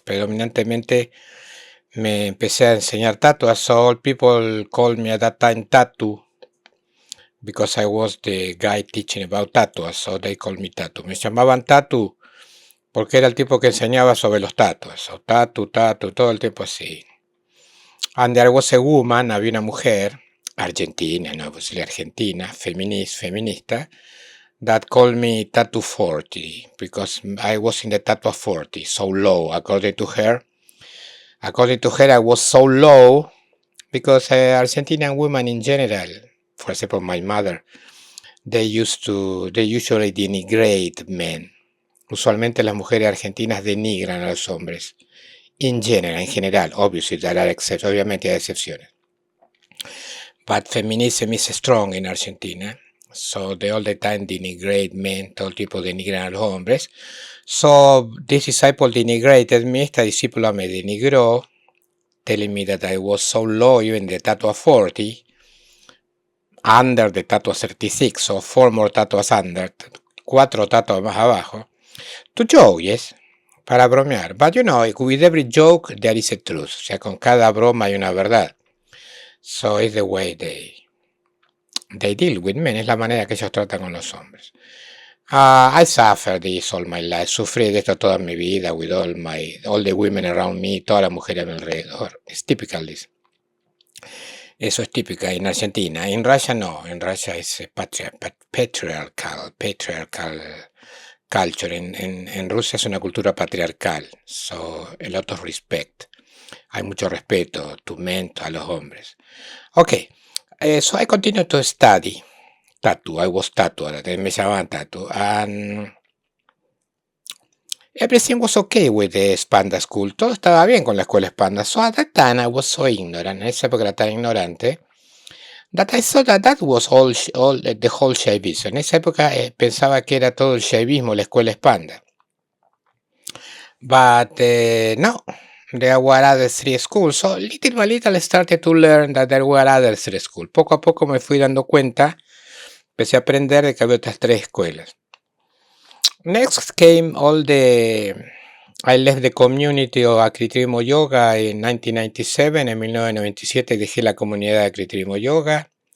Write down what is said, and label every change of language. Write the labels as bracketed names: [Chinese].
[Spanish] Predominantemente me empecé a enseñar tatuas. [English] So all people called me at that time Tatu, because I was the guy teaching about tatuas. So they called me Tatu. [Spanish] Me llamaban Tatu porque era el tipo que enseñaba sobre los tatuas. So Tatu, Tatu, todo el tiempo así. [English] And there was a woman, [Spanish] había una mujer, argentina, no, pues argentina, feminista, [English] that called me Tattoo 40, because I was in the tattoo 40, so low, according to her. According to her, I was so low, because Argentinian women in general, for example, my mother, they usually denigrate men. [Spanish] Usualmente las mujeres argentinas denigran a los hombres. En general, [English] obviously, there are exceptions, [Spanish] obviamente hay excepciones. [English] But feminism is strong in Argentina. So they all the time denigrate men, [Spanish] todo tipo denigran a los hombres. [English] So this disciple denigrated me, [Spanish] esta discípula me denigró, [English] telling me that I was so low, even the tattoo 40, under the tattoo 36, so 4 more tattoos under, [Spanish] 4 tatuas más abajo. [English] To joke, yes, [Spanish] para bromear. [English] But you know, with every joke there is a truth. [Spanish] O sea, con cada broma hay una verdad. [English] So it's the way they deal with men, [Spanish] es la manera que ellos tratan con los hombres. [English] I suffered this all my life, [Spanish] sufrí de esto toda mi vida, [English] with all the women around me, [Spanish] todas las mujeres a mi alrededor. [English] Es typical this. [Spanish] Eso es típica en Argentina. En Russia no, en Russia es patriarchal culture. En Rusia es una cultura patriarcal, [English] so a lot of respect. [Spanish] Hay mucho respeto [English] to men, [Spanish] a los hombres. [English] Okay. So I continue to study tattoo. I was tattooed. [Spanish] Me llamaban tattoo. [English] And everything was okay with the Spanda school. [Spanish] Todo estaba bien con la escuela Spanda. [English] So at that time I was so ignorant. [Spanish] En esa época era tan ignorante [English] that I thought that was all the whole shavism. [Spanish] En esa época pensaba que era todo el shavismo la escuela Spanda. [English] But no. There were other 3 schools, so little by little I started to learn that there were other 3 schools. [Spanish] Poco a poco me fui dando cuenta, empecé a aprender de que había otras 3 escuelas. [English] Next came I left the community of Akritimo Yoga in 1997. [Spanish] En 1997 dejé la comunidad de Akritimo Yoga.